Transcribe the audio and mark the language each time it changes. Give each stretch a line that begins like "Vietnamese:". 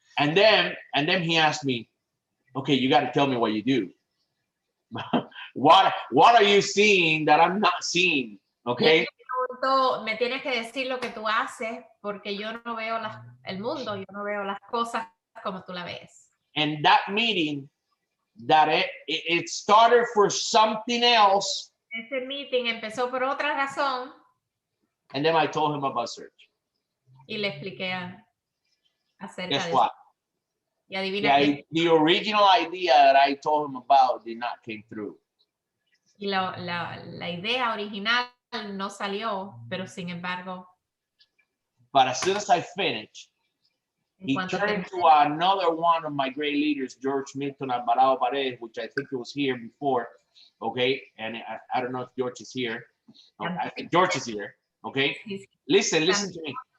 English: And then he asked me, "Okay, you got to tell me what you do. what are you seeing that I'm not seeing?" Okay.
Spanish: Me tienes que decir lo que tú haces porque yo no veo el mundo, yo no veo las cosas como tú la ves.
English: And that meeting, that it started for something else.
Spanish: Ese meeting empezó por otra razón.
English: And then I told him about Surge.
Spanish: Y le expliqué acerca
English: Guess
Spanish: de
English: what?
Spanish: eso. Y adivina qué.
English: The original idea that I told him about did not came through.
Spanish: Y la idea original no salió, pero sin embargo.
English: But as soon as I finished, he turned to another one of my great leaders, George Milton Alvarado Paredes, which I think was here before. Okay. And I don't know if George is here. I think George is here. Okay. Listen to me.